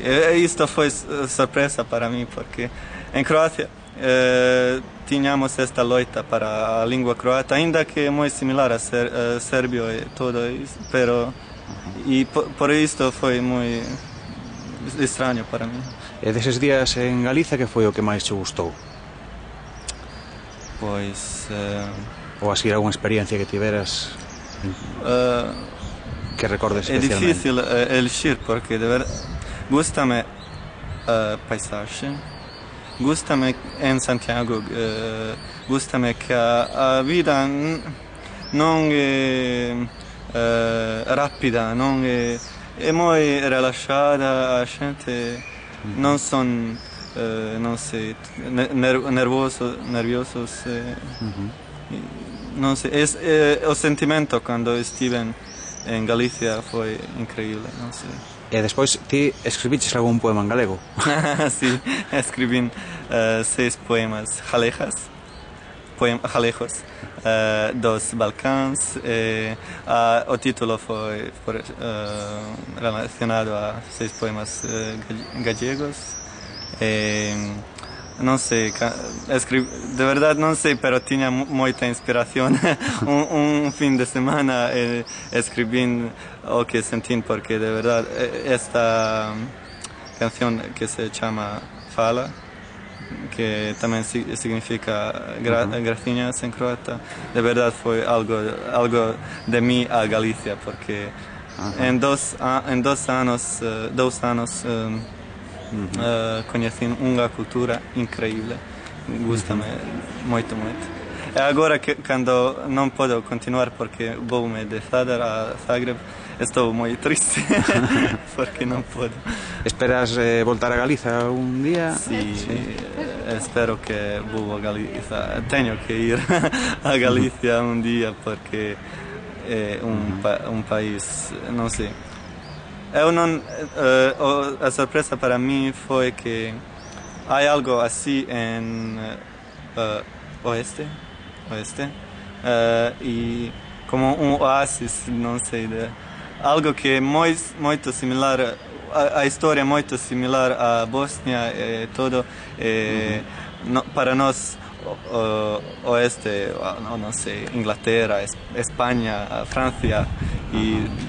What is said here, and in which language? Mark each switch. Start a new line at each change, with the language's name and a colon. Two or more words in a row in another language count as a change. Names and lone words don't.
Portuguese: E isto foi surpresa para mim, porque em Croácia tínhamos esta luta para a língua croata, ainda que é muito similar a sérbio e tudo isso, pero por isto foi muito estranho para mim.
Galician: E deses días en Galicia, que foi o que máis te gustou? Pois ou así alguna experiencia que tiveras que recordes especialmente?
Portuguese: É difícil elegir, porque de verdade gusta-me paisagem, gusta-me em Santiago, gusta-me que a vida não é rápida, não é muito relaxada, a gente não são, não sei, nerviosos. Não sei, o sentimento quando estive em Galicia foi incrível, não sei.
Galician: E despois ti escribiches algún poema en galego?
Spanish: Sí, escribí
Portuguese: 6 poemas galegos dos Balcãs. O título foi relacionado a 6 poemas gallegos. Não sei, de verdade não sei, pero tinha muita inspiração. Fim de semana escrevi o que senti, porque de verdade
Spanish: canción que se llama Fala, que también significa gracias en croata. De verdad fue algo de mí a Galicia, porque en dos años conocí una cultura increíble.
Portuguese: Gusta-me muito. E agora, quando não posso continuar porque vou-me de fadar a Zagreb, estou muito triste porque não posso.
Galician: Esperas voltar a Galiza un día?
Portuguese: Sí, espero que vou a Galiza. Tenho que ir a Galicia
Spanish: un día
Portuguese: porque é un país, não sei. Eu não, a surpresa para mim foi que há algo assim em oeste, e como oásis, não sei, algo que é muito similar, a história é muito similar à Bósnia e todo, para nós oeste, não sei, Inglaterra, Espanha, França, e